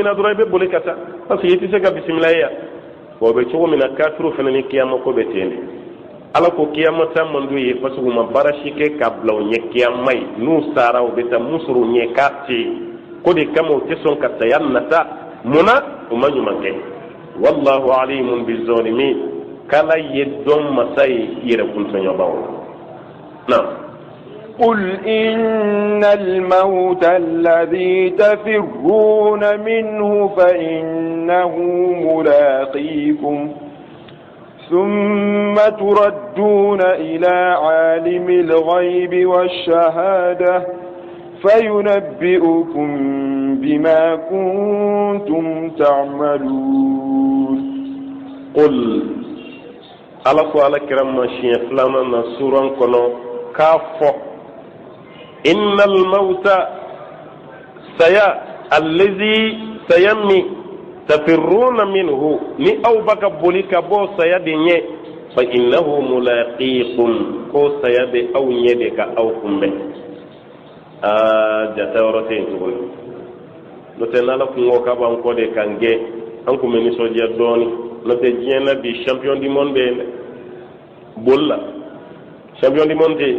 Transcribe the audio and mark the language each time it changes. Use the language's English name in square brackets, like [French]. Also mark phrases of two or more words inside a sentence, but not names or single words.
[Bambara] na dɔrɔn i bɛ boli ka taa [French] parce que [Bambara] i tɛ se ka bisimila ye yan o bɛ cogo min na kafiru fana ni kiyama ko bɛ ten de ala ko kiyama ta man d'u ye [French] parce que [Bambara] u ma baara si kɛ ka bila u ɲɛ kiyama ye n'u sara u bɛ taa mun sɔrɔ u ɲɛ k'a tɛ yen ko de kama u tɛ sɔn ka saya nata munna u ma ɲuman kɛ [Arabic] والله عليم بالظالمين [Bambara] kala ye dɔn masa ye yɛrɛ kuntɔɲɔbaw na [Arabic] قل إن الموت الذي تفرون منه فإنه ملاقيكم ثم تردون إلى عالم الغيب والشهادة فينبئكم بما كنتم تعملون قل على كرم ماشي فلانا سورة كنو كافو إن الموت الذي سيمي تفرون منه [Bambara] ni aw baka boli ka bɔ saya de ɲɛ [Arabic] فإنه ملاقيكم [Bambara] ko saya bɛ aw ɲɛ de ka aw kunbɛn jata yɔrɔ tɛ yen tuguni n'o tɛ n'ala kun ko k'a b'an kɔ de kan gɛn an kun bɛ nisɔndiya dɔɔnin n'o tɛ diɲɛ na bi [French] champion du monde [Bambara] bɛ yen dɛ boli la [French] champion du monde [Bambara] tɛ yen